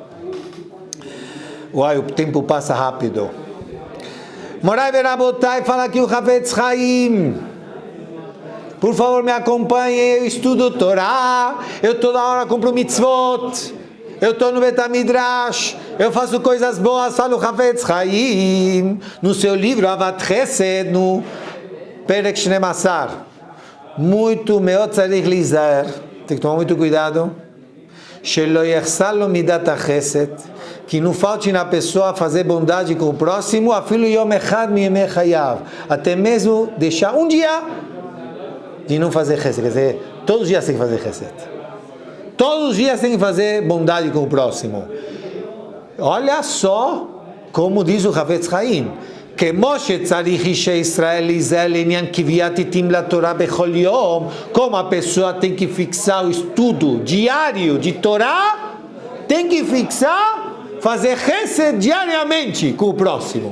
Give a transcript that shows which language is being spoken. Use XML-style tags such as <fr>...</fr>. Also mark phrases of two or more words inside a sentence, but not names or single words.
<pt>Uai, o tempo passa rápido.</pt> <he>מוריי ורבותיי</he> <pt>fala aqui o Havetz Chaim. Por favor, me acompanhe, eu estudo Torá, eu toda hora cumpro mitzvot, eu estou no Betamidrash, eu faço coisas boas, fala o Havetz Chaim. No seu livro, Avat Chesed, no</pt> <he>פרק שנים עשר. Muito מאוד צריך ליזהר.</he> <pt>Tem que tomar muito cuidado.</pt> <he>שלא יחסר לו מדת חסד,</he> <pt>que não falte na pessoa fazer bondade com o próximo,</pt> <he>אפילו יום אחד מימי חייו,</he> <pt>até mesmo deixar um dia de não fazer chesed, quer dizer, todos os dias tem que fazer chesed. Todos os dias tem que fazer bondade com o próximo. Olha só como diz o Havetz Chaim. Como a pessoa tem que fixar o estudo diário de Torá, tem que fixar, fazer chesed diariamente com o próximo.</pt>